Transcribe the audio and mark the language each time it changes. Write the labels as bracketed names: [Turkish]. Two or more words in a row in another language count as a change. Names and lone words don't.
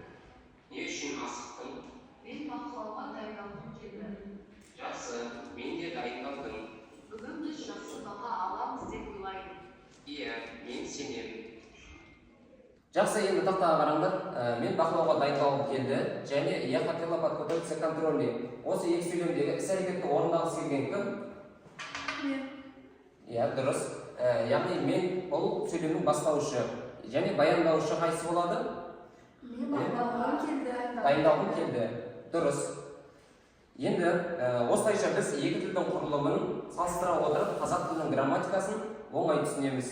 [Kazakh] Не үшін асықтың? Мен бақылауға дайындалғым келді. Жақсы, мен де дайындалдым. Бүгін біз жақсы баға аламыз деп ойлаймын. Иә, мен сенемін. Жақсы, енді тақтаға қараңдар. Мен бақылауға дайындалғым келді және [Russian] я хотела подготовиться контрольный. [Kazakh] Осы екі сөйлемдегі іс-әрекетті орындағысы келген кім? Мен. Иә, дұрыс. Яғни мен бұл сөйлемнің бастаушы және баяндаушы қайсы болады? Мен бақылауға келді. Дайындалғым келді. Дұрыс. Енді осылайша біз екі тілдің құрылымын салыстыра отырып қазақ тілінің грамматикасын оңай түсінеміз.